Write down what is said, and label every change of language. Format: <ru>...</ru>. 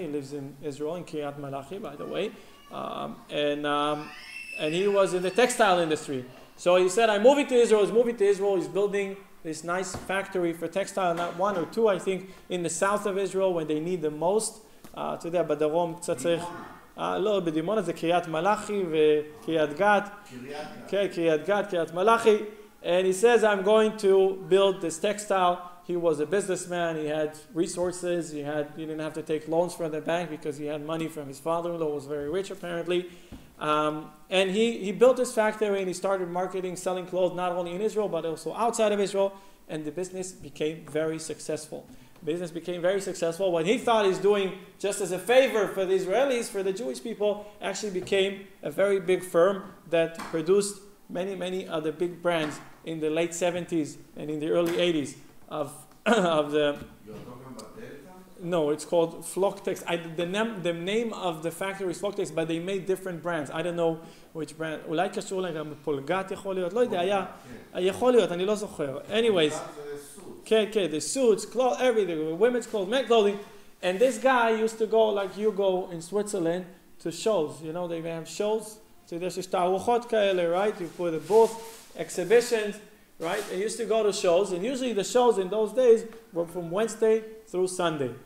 <en>He lives in Israel, in Kiryat Malachi, by the way. And he was in the textile industry. So he said, I'm moving to Israel. He's moving to Israel. He's building this nice factory for textile, not one or two, I think, in the south of Israel when they need the most. To there, but the Rom Tzatzich.</en> <he>לא, בדימונה זה קריית מלאכי וקריית גת. קריית גת, קריית מלאכי.</he> <en>And he says, I'm going to build this textile. He was a businessman. He had resources. He didn't have to take loans from the bank because he had money from his father-in-law, who was very rich apparently. And he built this factory and he started marketing, selling clothes not only in Israel but also outside of Israel. And the business became very successful. Business became very successful. What he thought he's doing just as a favor for the Israelis, for the Jewish people, actually became a very big firm that produced many other big brands in the late 70s and in the early 80s of the... You're talking about Delta? No, it's called Flocktex. The name of the factory is Flocktex, but they made different brands. I don't know which brand.</en> <he>אולי קשור להם גם פולגת יכול להיות. לא יודע, יכול להיות, אני לא זוכר.</he> <en>Anyways. Okay, the suits, clothes, everything, women's clothes, men's clothing. And this guy used to go like you go in Switzerland to shows. You know, they have shows. So there's</en> <he>ta'aruchot kaele,</he> <en>right? You put a booth, exhibitions, right? They used to go to shows. And usually the shows in those days were from Wednesday through Sunday.</en>